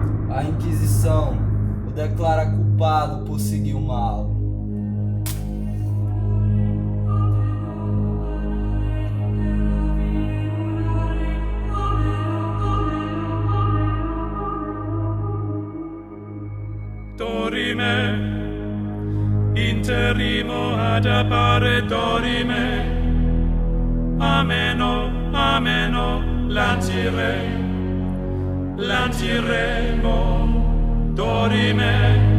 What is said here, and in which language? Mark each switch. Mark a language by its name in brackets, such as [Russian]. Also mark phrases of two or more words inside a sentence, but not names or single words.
[Portuguese] A Inquisição o declara culpado por seguir o mal. [Latin] Dorime, interrimo ad appare dorime, ameno, ameno, lanciremo, dorime,